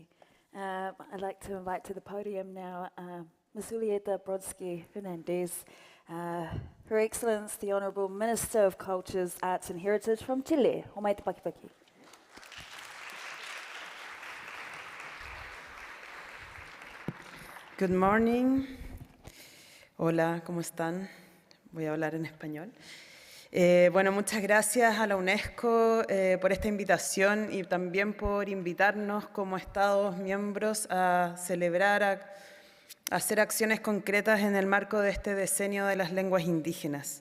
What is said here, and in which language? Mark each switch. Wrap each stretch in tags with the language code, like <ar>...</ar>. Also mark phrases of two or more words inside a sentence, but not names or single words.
<en>I'd like to invite to the podium now Ms. Julieta Brodsky-Fernandez, Her Excellence, the Honourable Minister of Cultures, Arts and Heritage from Chile.</en> <mi>O mai te pakipaki.</mi> <en>Good morning.</en> <es>Hola, ¿cómo están? Voy a hablar en español. Bueno, muchas gracias a la UNESCO por esta invitación y también por invitarnos como Estados miembros a celebrar, a hacer acciones concretas en el marco de este decenio de las lenguas indígenas.</es>